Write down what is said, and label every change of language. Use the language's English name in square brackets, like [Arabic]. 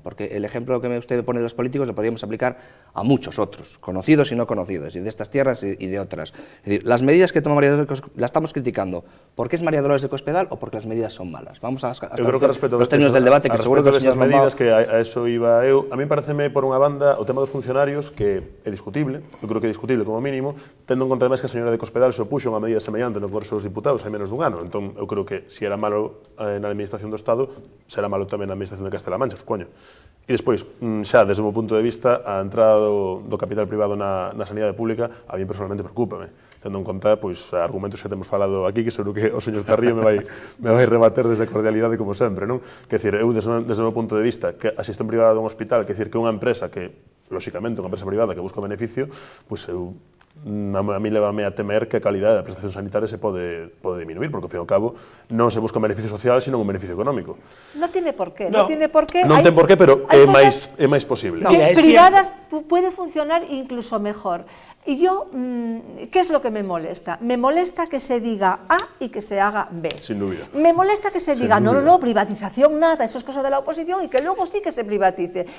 [Spanish] Porque el ejemplo que usted me pone de los políticos lo podríamos aplicar a muchos otros, conocidos y no conocidos, y de estas tierras y de otras. Es decir, las medidas que toma María Dolores la estamos criticando. ¿Por qué es María Dolores de Cospedal o porque las medidas son malas? Vamos a los términos del debate, que seguro que el señor [Galician] medidas que a eso iba eu. A mí pareceme, por unha banda, o tema dos funcionarios, que é discutible, eu creo que é discutible como mínimo, tendo en conta además que a señora de Cospedal se opuxo a unha medida semellante no Congreso dos Diputados hai menos dun ano. Entón, eu creo que se era malo na administración do Estado, será malo tamén na administración de Castela-La Mancha, supoño. E despois, xa desde o meu punto de vista, a entrada do capital privado na sanidade pública a mí personalmente preocúpame, tendo en conta argumentos que temos falado aquí, que seguro que o señor Carrillo me vai rebater desde a cordialidade como sempre, non? Que decir, eu desde o meu punto de vista, que a xestión privada dun hospital, que decir que unha empresa que, lóxicamente, unha empresa privada que busca o beneficio, pois eu a mí levame a temer que a calidade da prestación sanitaria se pode disminuir, porque, ao fin e ao cabo, non se busca un beneficio social, sino un beneficio económico. [Spanish] Non tiene por qué, [Galician] non ten por qué, pero é máis posible. [Spanish] Que privadas puede funcionar incluso mejor. Y yo, ¿qué es lo que me molesta? Me molesta que se diga A y que se haga B. Sin duda. Me molesta que se diga, no, privatización nada, eso es cosa de la oposición, y que luego sí que se privatice.